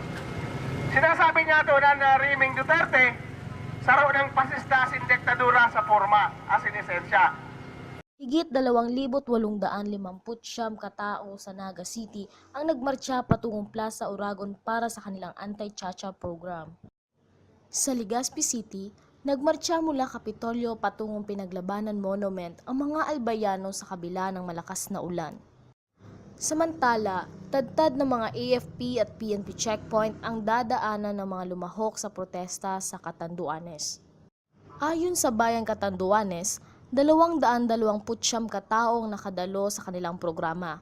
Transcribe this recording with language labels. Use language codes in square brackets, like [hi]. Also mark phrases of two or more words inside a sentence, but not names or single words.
[bik] Sinasabi niya doon na Riming Duterte, saro ng pasista sin diktadura sa forma, as in esensya. [tl] Higit 2,859 katao sa Naga City ang nagmartsa patungong Plaza Uragon para sa kanilang anti-tiyatya program. Sa Legazpi City, nagmartsa mula Kapitolyo patungong Pinaglabanan Monument ang mga albayano sa kabila ng malakas na ulan. Samantala, tadtad ng mga AFP at PNP checkpoint ang dadaanan ng mga lumahok sa protesta sa Catanduanes. Ayon sa Bayang Catanduanes, 229 kataong nakadalo sa kanilang programa.